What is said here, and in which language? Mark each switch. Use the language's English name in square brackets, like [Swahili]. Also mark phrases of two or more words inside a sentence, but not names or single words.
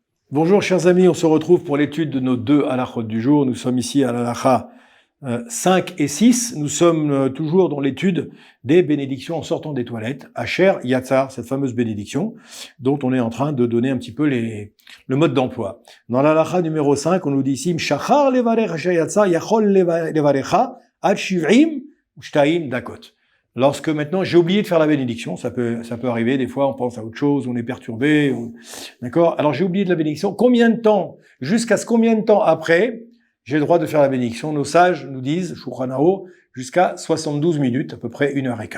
[French] Bonjour chers amis, on se retrouve pour l'étude de nos deux halachot du jour. Nous sommes ici à l'halacha 5 et 6. Nous sommes toujours dans l'étude des bénédictions en sortant des toilettes. Asher Yatzar, cette fameuse bénédiction dont on est en train de donner un petit peu le mode d'emploi. Dans l'halacha numéro 5, on nous dit ici [Hebrew] שכח לברך אשר יצר יכול לברך עד שבעים ושתיים דקות. [French] Lorsque maintenant j'ai oublié de faire la bénédiction, ça peut arriver, des fois on pense à autre chose, on est perturbé, d'accord? Alors j'ai oublié de la bénédiction, combien de temps, combien de temps après, j'ai le droit de faire la bénédiction? Nos sages nous disent, Shulchan Aruch, jusqu'à 72 minutes, à peu près 1h15.